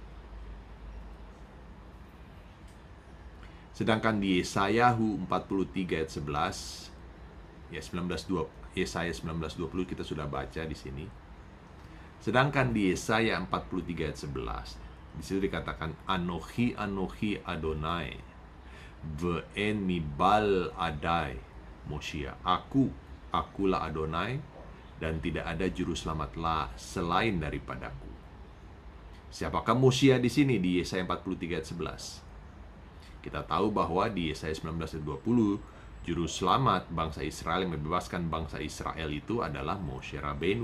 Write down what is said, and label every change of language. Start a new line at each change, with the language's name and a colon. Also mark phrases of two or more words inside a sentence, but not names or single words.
Indonesian: Sedangkan di Yesayahu 43 ayat 11, ya 19:2, Yesaya 19:20 kita sudah baca di sini. Sedangkan di Yesaya 43 ayat 11, di situ dikatakan
Hebrew: אנכי אנכי אדוני ואין מבלעדי מושיע.
Indonesian: Akulah Adonai, dan tidak ada juru selamatlah selain daripadaku. Siapakah Moshia di sini di Yesaya 43 ayat 11? Kita tahu bahwa di Yesaya 19 ayat 20, juru selamat bangsa Israel yang membebaskan bangsa Israel itu adalah Moshe Rabenu.